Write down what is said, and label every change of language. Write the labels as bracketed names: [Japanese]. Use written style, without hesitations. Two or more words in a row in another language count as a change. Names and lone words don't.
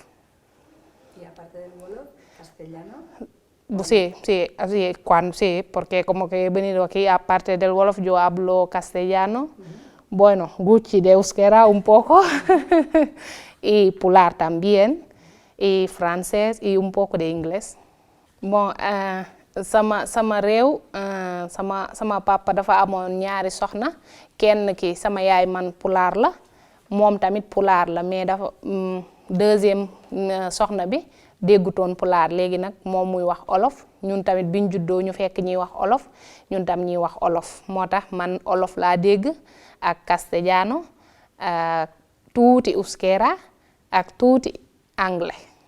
[Spanish] ¿Y aparte del Wolof, castellano? Sí, sí, porque como que he venido aquí, aparte del Wolof, yo hablo castellano, bueno, Gucci de euskera un poco, y pular también, y francés, y un poco de inglés. [Wolof] Bon, sama réew sama papa dafa amoon ñaari soxna kenn ki sama yaay man pulaar la moom tamit pulaar la mais dafa deuxième soxna bi déggutoon pulaar léegi nag moom muy wax olof ñun tamit biñ juddoo ñu fekk ñuy wax olof ñun tam ñuy wax olof moo tax man olof laa dégg ak castellano tuuti euskera ak tuuti anglais.